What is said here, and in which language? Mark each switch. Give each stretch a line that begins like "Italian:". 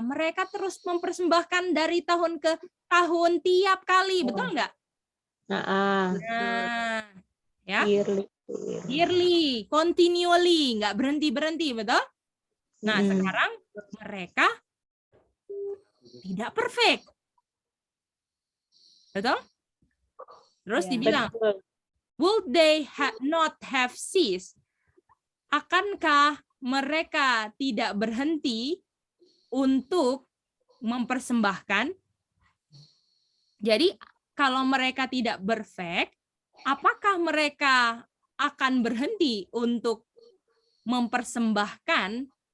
Indonesian: Mereka terus mempersembahkan dari tahun ke tahun tiap kali, betul nggak? Nah, ya. Yearly, continually, nggak berhenti, betul? Nah, sekarang mereka tidak perfect. Betul? Terus dibilang,
English: would they not have ceased?
Indonesian: Akankah mereka tidak berhenti untuk mempersembahkan? Jadi, kalau mereka tidak perfect, apakah mereka akan berhenti untuk mempersembahkan?